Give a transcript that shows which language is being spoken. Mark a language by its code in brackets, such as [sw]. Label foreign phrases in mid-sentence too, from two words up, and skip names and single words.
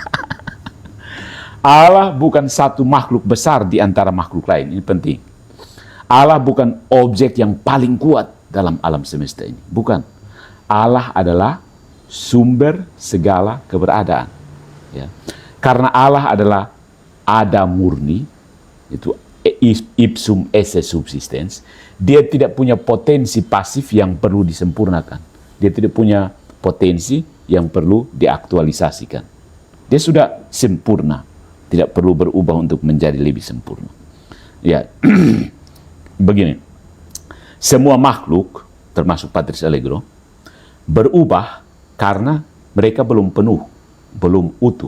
[id] Allah bukan satu makhluk besar di antara makhluk lain, ini penting. Allah bukan objek yang paling kuat dalam alam semesta ini, bukan. Allah adalah sumber segala keberadaan. Ya. Karena Allah adalah ada murni, itu [la] ipsum esse subsistens, [id] dia tidak punya potensi pasif yang perlu disempurnakan. Dia tidak punya potensi yang perlu diaktualisasikan. Dia sudah sempurna, tidak perlu berubah untuk menjadi lebih sempurna. Ya, begini, semua makhluk, termasuk Patrice Allegro, berubah karena mereka belum penuh, belum utuh.